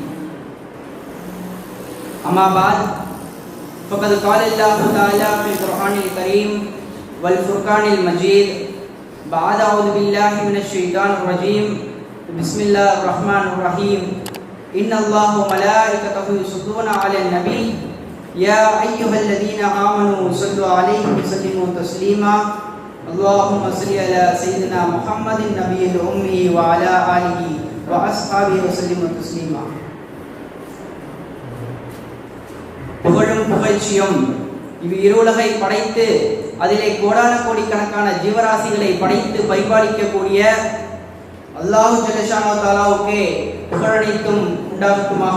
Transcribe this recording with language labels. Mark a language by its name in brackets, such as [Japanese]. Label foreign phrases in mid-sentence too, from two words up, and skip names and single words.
[Arabic] أما بعد فقد قال الله تعالى في القرآن الكريم والفرقان المجيد بعد أعوذ بالله من الشيطان الرجيم بسم الله الرحمن الرحيم إن الله وملائكته يصلون على النبي يا أيها الذين آمنوا صلوا عليه وسلموا تسليما اللهم صل على سيدنا محمد النبي الأمي وعلى آله وأصحابه وسلم تسليما. [Tamil] புகழும் புகழ்ச்சியும் இவ்விருலகை படைத்து அதிலே கோடான கோடிக்கணக்கான ஜீவராசிகளை படைத்து பரிபாலிக்கக்கூடிய [Arabic] الله جل شأنه [Tamil] தஆலாவுக்கே புகழனைத்தும் உண்டாகட்டுமாக.